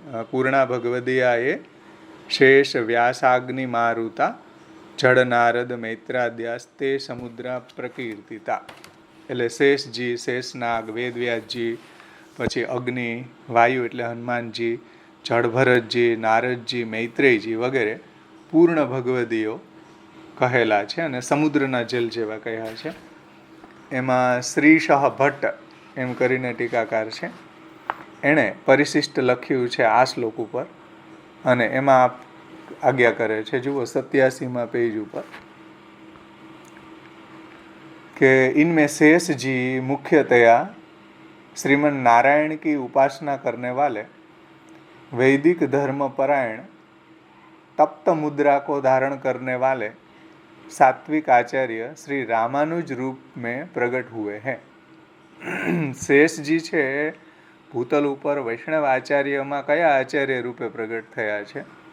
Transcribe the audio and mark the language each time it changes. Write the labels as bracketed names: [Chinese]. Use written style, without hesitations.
[Sanskrit] પૂર્ણા ભગવદીયાએ શેષ વ્યાસાગ્નિ મારુતા જળ નારદ મૈત્રાદ્યાસ્તે સમુદ્ર પ્રકીર્તિતા. [Gujarati] એટલે શેષજી, શેષનાગ, વેદવ્યાસજી, પછી અગ્નિ, વાયુ એટલે હનુમાનજી, જળભરતજી, નારદજી, મૈત્રેયજી વગેરે પૂર્ણ ભગવદીઓ કહેલા છે અને સમુદ્રના જલ જેવા કહ્યા છે. એમાં શ્રીશઃ ભટ્ટ એમ કરીને ટીકાકાર છે, એણે પરિશિષ્ટ લખ્યું છે આ શ્લોક ઉપર, અને એમાં આજ્ઞા કરે છે, જુઓ 87મા પેજ ઉપર, [Hindi] कि इनमें शेष जी मुख्यतया श्रीमन नारायण की उपासना करने वाले वैदिक धर्म परायण तप्त मुद्रा को धारण करने वाले सात्विक आचार्य श्री रामानुज रूप में प्रकट हुए हैं. [Gujarati] શેષજી છે ભૂતલ ઉપર વૈષ્ણવ આચાર્યમાં કયા આચાર્ય રૂપે પ્રગટ થયા છે?